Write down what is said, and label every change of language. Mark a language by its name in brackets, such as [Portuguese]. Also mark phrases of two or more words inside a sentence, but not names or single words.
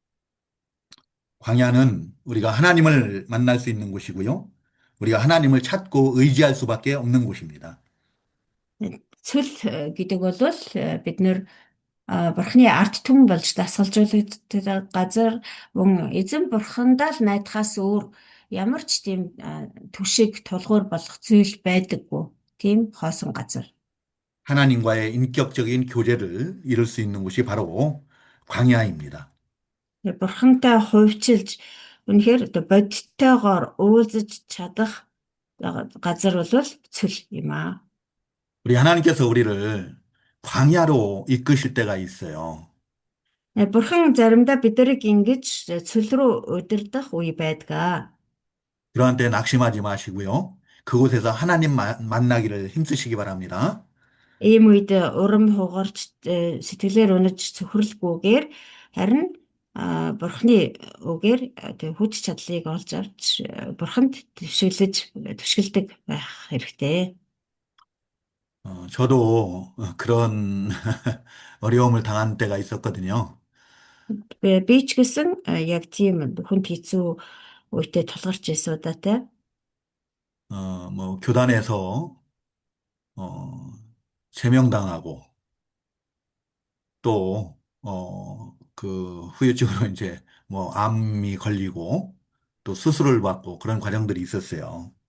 [Korean] 광야는 우리가 하나님을 만날 수 있는 곳이고요. 우리가 하나님을 찾고 의지할 수밖에 없는 곳입니다. [Mongolian] Цөл гэдэг бол бид нэр бурхны арт түмэн болж дасгалжуулагддаг газар мөн эзэн бурхандаа л найдахаас өөр ямар ч тийм түшиг тулгуур болох зүйл байдаггүй. Тийм хоосон газар. [Korean] 하나님과의 인격적인 교제를 이룰 수 있는 곳이 바로 광야입니다. [Mongolian] Бурхантай хувьчилж үнэхээр одоо бодиттойгоор уулзаж чадах газар бол цөл юм аа. [Korean] 우리 하나님께서 우리를 광야로 이끄실 때가 있어요. [Mongolian] Бурхан заримдаа биднийг ингэж цөл рүү удирдах үе байдаг. [Korean] 그러한 때 낙심하지 마시고요. 그곳에서 하나님 만나기를 힘쓰시기 바랍니다. [Mongolian] Ийм үед урам хугарч сэтгэлээр унаж цөхрөлгүйгээр харин бурхны үгээр хүч чадлыг олж авч бурханд түшгэлдэг байх хэрэгтэй. [Korean] 저도 그런 어려움을 당한 때가 있었거든요. [Mongolian] Би ч гэсэн яг тийм хүнд хэцүү үедээ тулгарч ирсэн удаатай. [Korean] 뭐 교단에서 제명당하고 또 그 후유증으로 이제 뭐 암이 걸리고 또 수술을 받고 그런 과정들이 있었어요.